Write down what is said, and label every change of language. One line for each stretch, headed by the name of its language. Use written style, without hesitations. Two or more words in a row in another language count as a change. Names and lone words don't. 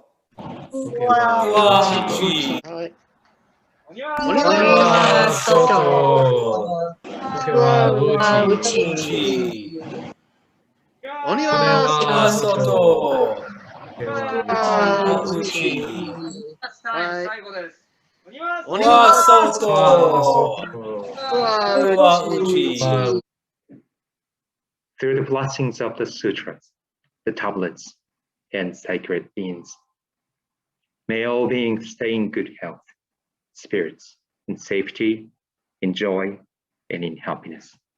Japanese: 福は福は内! 鬼は鬼は外! 福は内. Uchi! Oni Oni wa は外! 福は Uchi! 最後です。鬼は鬼は外 Fuku は内!
English: Through the blessings of the sutras, the tablets, and sacred beings, may all beings stay in good health, spirits, in safety, in joy, and in happiness.